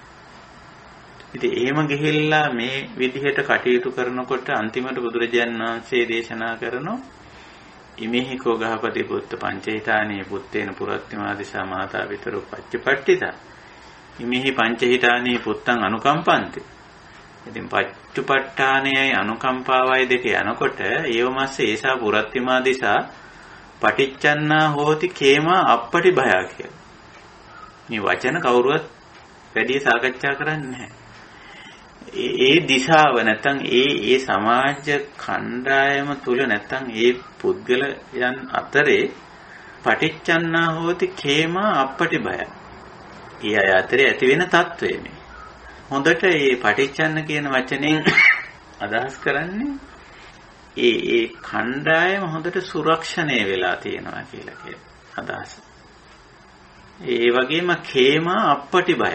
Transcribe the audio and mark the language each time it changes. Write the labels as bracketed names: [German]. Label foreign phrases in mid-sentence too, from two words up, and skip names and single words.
[Sinhala] ඉතින් එහෙම ගිහිල්ලා මේ විදිහට කටයුතු කරනකොට අන්තිමට බුදුරජාණන් වහන්සේ දේශනා කරනවා [Pali] ඉමේහිකෝ ගහපති පුත්ත පංචහිතානේ පුත්තේන පුරත්තිමාදිසා මාතා පිතරු පච්චපට්ඨිතා ඉමේහි පංචහිතානේ පුත්තං අනුකම්පන්ති. [Sinhala] ඉතින් පච්චුපට්ඨානයයි අනුකම්පාවයි දෙක යනකොට [Pali] ඒවමස්ස ඒසා පුරත්තිමාදිසා පටිච්චන්නා හෝති කේමා අප්පටි භයා [Sinhala] කියලා. මේ වචන කවුරුවත් වැඩි සාකච්ඡා කරන්නේ නැහැ. ඒ දිශාව නැත්තම් ඒ සමාජ කණ්ඩායම තුල නැත්තම් ඒ පුද්ගලයන් අතරේ [Pali] පටිච්චන්නා හෝති කේමා අප්පටි භය. [Sinhala] ඒ අය අතරේ ඇති වෙන తත්වය මේ. හොඳට මේ පටිච්චන්න කියන වචනෙන් අදහස් කරන්නේ ඒ කණ්ඩායම හොඳට සුරක්ෂණය වෙලා තියෙනවා කියලා කියන අදහස. ඒ වගේම [Pali] කේමා අප්පටි භය.